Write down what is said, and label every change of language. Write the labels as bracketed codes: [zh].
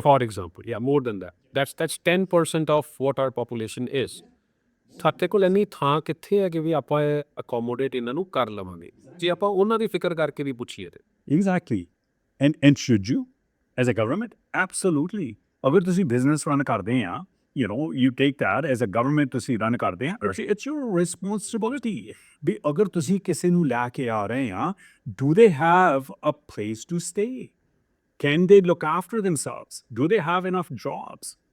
[en] For example, yeah, more than that, that's 10% of what our population is. [pa] ਸਾਡੇ ਕੋਲ ਇੰਨੀ ਥਾਂ ਕਿੱਥੇ ਹੈ ਕਿ ਵੀ ਆਪਾਂ ਅਕੋਮੋਡੇਟ ਇਹਨਾਂ ਨੂੰ ਕਰ ਲਵਾਂਗੇ, ਜੇ ਆਪਾਂ ਉਹਨਾਂ ਦੀ ਫਿਕਰ ਕਰਕੇ ਵੀ ਪੁੱਛੀਏ ਤੇ। [en] exactly. And should you as a government? Absolutely. [pa] ਅਗਰ ਤੁਸੀਂ ਬਿਜ਼ਨਸ ਰਨ ਕਰਦੇ ਆ, [en] you know, you take that as a government [pa] ਤੁਸੀਂ ਰਨ ਕਰਦੇ ਆ, [en] it's your responsibility. [pa] ਵੀ ਅਗਰ ਤੁਸੀਂ ਕਿਸੇ ਨੂੰ ਲੈ ਕੇ ਆ ਰਹੇ ਆ, [en] do they have a place to stay? Can they look after themselves? Do they have enough jobs?